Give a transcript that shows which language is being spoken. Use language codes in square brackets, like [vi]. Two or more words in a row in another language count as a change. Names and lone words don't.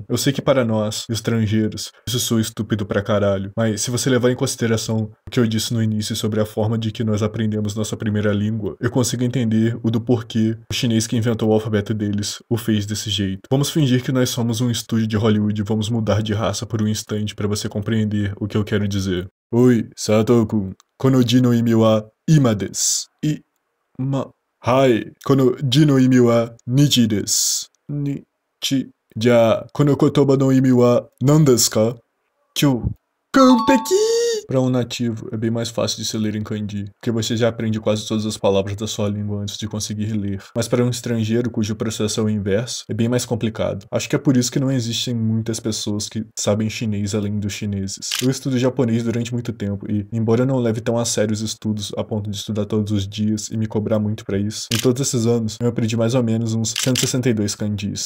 [pt] Eu sei que para nós, estrangeiros, isso soa estúpido pra caralho, mas se você levar em consideração o que eu disse no início sobre a forma de que nós aprendemos nossa primeira língua, eu consigo entender o do porquê o chinês que inventou o alfabeto deles o fez desse jeito. Vamos fingir que nós somos um estúdio de Hollywood e vamos mudar de raça por um instante para você compreender o que eu quero dizer. [ja] おい、佐藤くん. この字の意味は今です. はい、この字の意味は日です. 日。じゃ、この言葉の意味は何ですか？今日. 完璧! [pt] Para um nativo, é bem mais fácil de se ler em kanji, porque você já aprende quase todas as palavras da sua língua antes de conseguir ler. Mas para um estrangeiro cujo processo é o inverso, é bem mais complicado. Acho que é por isso que não existem muitas pessoas que sabem chinês além dos chineses. Eu estudo japonês durante muito tempo e, embora eu não leve tão a sério os estudos a ponto de estudar todos os dias e me cobrar muito para isso, em todos esses anos eu aprendi mais ou menos uns 162 kanjis.